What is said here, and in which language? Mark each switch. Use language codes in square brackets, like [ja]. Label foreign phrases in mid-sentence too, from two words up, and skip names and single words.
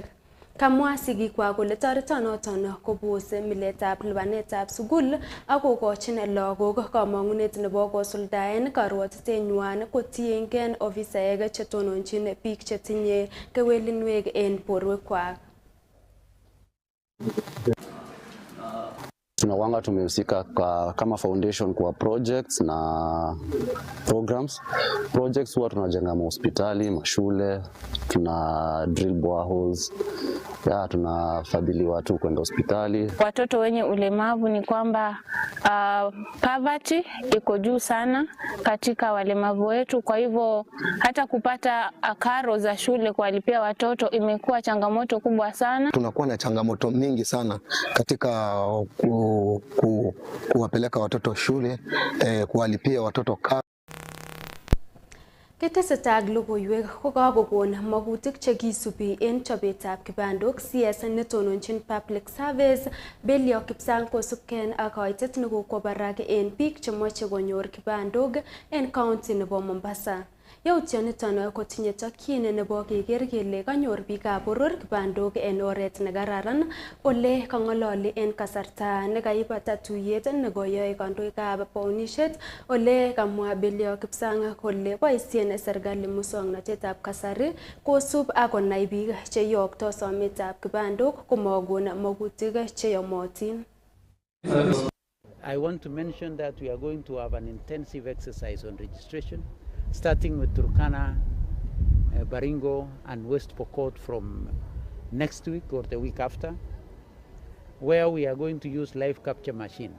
[kln] Kamwa sigikwak kole toretonoton kobose miletab lipanetab sukul ak kokochin lagok kamangunet nebo kosuldaen karwotitenywan kotiengei ofisaek chetononchin biik chetinye kewelinwek en borwekwak. [sw] Tunawanga tumehusika kama foundation kwa projects na programs. Projects huwa tunajenga hospitali, mashule, tuna [en] drill boreholes, [sw] tunafadhili watu kwenda hospitali. Watoto wenye ulemavu ni kwamba poverty iko juu sana katika walemavu wetu, kwa hivyo hata kupata karo za shule kuwalipia watoto imekuwa changamoto kubwa sana. Tunakuwa na changamoto mingi sana katika kuwapeleka watoto shule, kuwalipia watoto karo. [kln] Ketestai logoiywek ko kakokon magutik chekisubi en chobetab kibandok CS netononchin [en] public service [kln] Belio Kipsang kosubkei ak kaitet nekokwo barak en biik chemoche konyor kibandok en county nebo Mombasa. Yautioniton kotinye tokyin nebo keker kele kanyor biikab boror kibandok en oret nekararan ole kang'ololi en kasarta nekaibata tuyet nekoyoe kandoikab bounisiet ole kamwa Belio Kipsang kole boisien serikali muswoknotetab kasari kosub ak konai biik cheyokto sometab kibandok komakon magutik cheyomotin. [en] I want to mention that we are going to have an intensive exercise on registration, starting with Turkana, Baringo and West Pokot from next week or the week after, where we are going to use live capture machines.